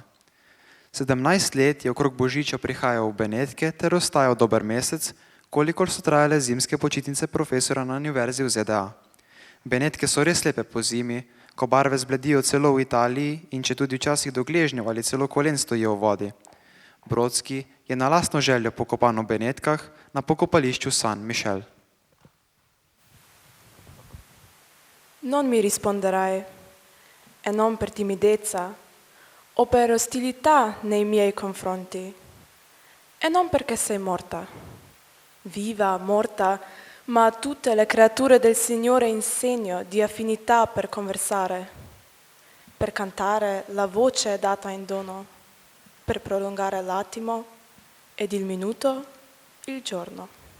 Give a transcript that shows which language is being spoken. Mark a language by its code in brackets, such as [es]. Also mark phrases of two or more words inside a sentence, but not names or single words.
[sl] 17 let je okrog Božiča prihajal v Benetke ter ostajal dober mesec, kolikor so trajale zimske počitnice profesora na univerzi v ZDA. Benetke so res lepe po zimi, ko barve zbledijo celo v Italiji in če tudi včasih do gležnjev ali celo kolen stojijo v vodi. Brodski je na lastno željo pokopan v Benetkah na pokopališču San Michel. [it] Non mi risponderai e non per timidezza o per ostilità nei miei confronti e non perché sei morta, viva, morta, ma a tutte le creature del Signore insegno di affinità per conversare, per cantare la voce data in dono, per prolungare l'attimo ed il minuto, il giorno.